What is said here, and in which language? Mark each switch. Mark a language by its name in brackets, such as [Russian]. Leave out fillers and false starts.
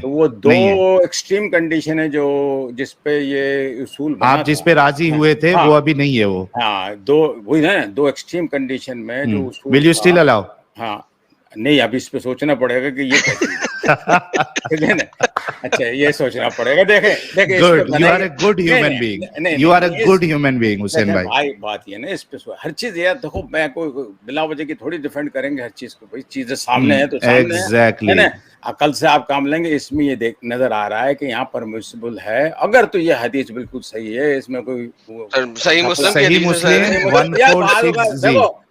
[Urdu] تو وہ دو extreme condition ہے جو جس پہ یہ اصول بنا آپ جس پہ راضی ہوئے تھے وہ ابھی نہیں ہے. وہ دو وہی نا, دو ایکسٹریم کنڈیشن میں جو اصول [English] will you still allow؟ [Urdu] ہاں نہیں, ابھی اس پہ سوچنا پڑے گا کہ یہ کیسی ہے. اچھا یہ سوچنا پڑے گا. دیکھیں [English] you are a good human being. You are a good human being Hussain بھائی. [Urdu] بات یہ نا اس پہ ہر چیز یہ دیکھو, میں کوئی بلا وجہ کی تھوڑی ڈیفینڈ کریں گے ہر چیز کو. بھائی چیزیں سامنے ہیں تو سامنے ہے, عقل سے آپ کام لیں گے. اس میں یہ نظر آ رہا ہے کہ یہاں پرمیسیبل ہے اگر تو یہ حدیث بالکل صحیح ہے, اس میں کوئی صحیح مسلم 1460